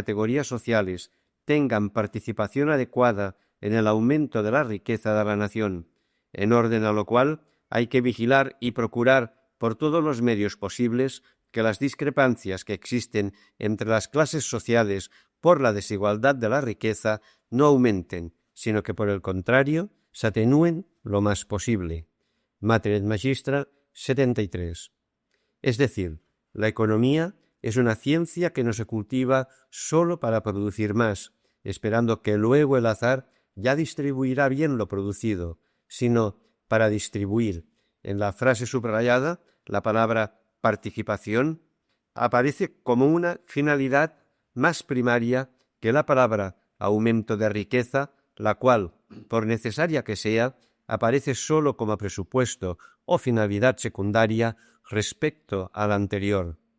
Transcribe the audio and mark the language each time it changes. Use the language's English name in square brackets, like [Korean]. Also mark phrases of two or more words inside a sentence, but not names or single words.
[Spanish] categorías sociales tengan participación adecuada en el aumento de la riqueza de la nación, en orden a lo cual hay que vigilar y procurar por todos los medios posibles que las discrepancias que existen entre las clases sociales por la desigualdad de la riqueza no aumenten, sino que por el contrario se atenúen lo más posible. Mater et Magistra 73. Es decir, la economía es una ciencia que no se cultiva solo para producir más, esperando que luego el azar ya distribuirá bien lo producido, sino para distribuir. En la frase subrayada, la palabra participación aparece como una finalidad más primaria que la palabra aumento de riqueza, la cual, por necesaria que sea, aparece sólo como presupuesto o finalidad secundaria respecto a la anterior.